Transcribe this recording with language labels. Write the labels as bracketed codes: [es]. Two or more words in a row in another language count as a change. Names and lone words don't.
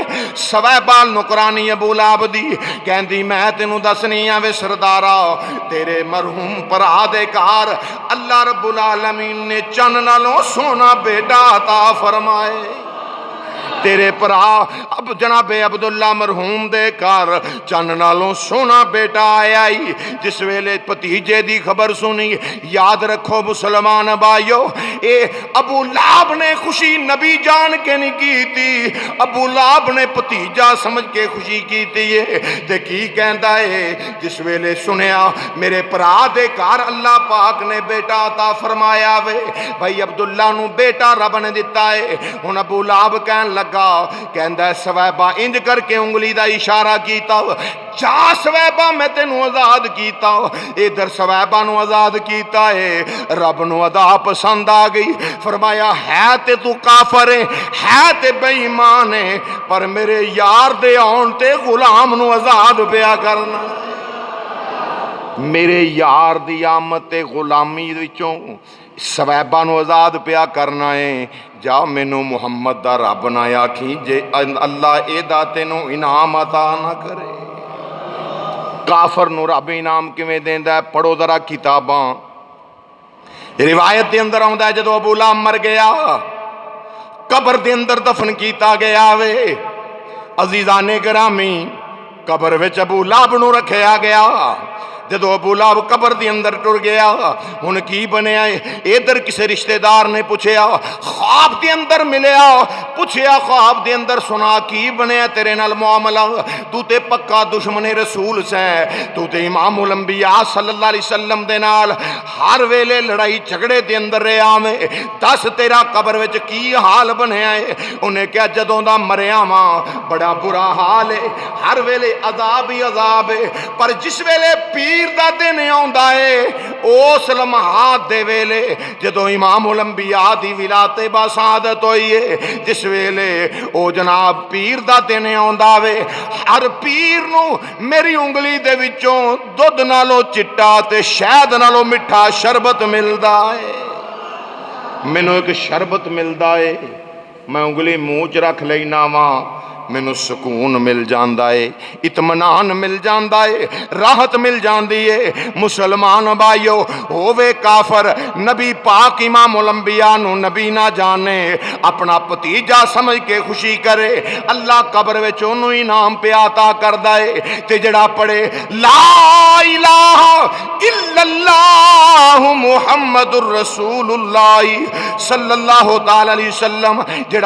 [pa] سویبہ نکرانی ابو لہب دی کہن دی میں تینوں دسنی ہے وے سردارا، تیرے مرحوم پرا دے کار [ar] اللہ رب العالمین [pa] نے چن نالوں سونا بیٹا عطا فرمائے۔ تیرے پرا اب جناب عبداللہ مرحوم دے کار چن نالوں سونا بیٹا آیا ہی۔ جس ویلے پتیجے دی خبر سنی، یاد رکھو مسلمان بھائیو، اے ابو لہب نے خوشی نبی جان کے نہیں کی تھی، ابو لہب نے پتیجا سمجھ کے خوشی کی تھی۔ تے کی کہندا ہے جس ویلے سنیا میرے پرا دے کار اللہ پاک نے بیٹا عطا فرمایا وے، بھائی عبداللہ نو بیٹا رب نے دیتا ہے۔ ہن ابو لہب کہن لگا، کہندا ہے سویبہ انج کر کے انگلی دا اشارہ کیتا، جا سویبہ میں تینوں آزاد کیتا۔ ادھر سویبہ نو آزاد کیتا ہے، رب نو ادا پسند آ گئی، فرمایا ہے تے تو کافر ہے تے بے ایمان ہے، پر میرے یار دے آن تے غلام نو آزاد پیا کرنا، میرے یار دی آمد تے غلامی وچوں سویبہ نو آزاد پیا کرنا ہے۔ جا مینوں محمد دا رب نہ آکھی جے اللہ اے دا تینوں انعام عطا نہ کرے۔ کافر نو رب انعام کیویں دیندا ہے؟ پڑھو ذرا کتاباں، روایت دے اندر آوندا ہے جدوں ابو لہب مر گیا، قبر دے اندر دفن کیتا گیا وے۔ عزیزان گرامی، قبر وچ ابو لہب نو رکھیا گیا۔ جدو ابو لہب قبر دی اندر ٹر گیا، ہن کی بنیا ہے؟ ادھر کسے رشتہ دار نے پوچھیا، خواب دے اندر ملیا، پوچھیا خواب دے اندر سنا کی بنیا تیرے نال معاملہ؟ تو تے پکا دشمن رسول سے، تو تے امام الانبیاء [ar] صلی اللہ علیہ وسلم [pa] دے نال ہر ویلے لڑائی جھگڑے دے اندر رہیا میں، دس تیرا قبر وچ کی حال بنیا ہے؟ انہیں کہا جدوں دا مریا ماں بڑا برا حال ہے، ہر ویلے عذاب ہی عذاب ہے، پر جس ویلے پیر دا دن آندا ہے اس لمحات دے ویلے جدو امام الانبیاء دی ولادت باسعادت ہوئی ہے، جس ویلے او جناب پیر دا دن آندا وے، ہر پیر نو میری انگلی دے وچوں دودھ نالوں چٹا تے شہد نالوں مٹھا شربت ملدا ہے۔ مینوں ایک شربت ملدا ہے، میں انگلی منہ چ رکھ لینا وا، مینوں سکون مل جاندا ہے، اطمینان مل جاندا ہے، راحت مل جاندی ہے۔ مسلمان بھائیو، ہووے کافر، نبی پاک امام الانبیاء نو نبی نہ جانے، اپنا بھتیجا سمجھ کے خوشی کرے، اللہ قبر وچ اونوں انعام پہ عطا کردا ہے۔ تے جڑا پڑھے [ar] لا الہ الا اللہ محمد الرسول اللہ صلی اللہ تعالی علیہ وسلم، [pa] جڑا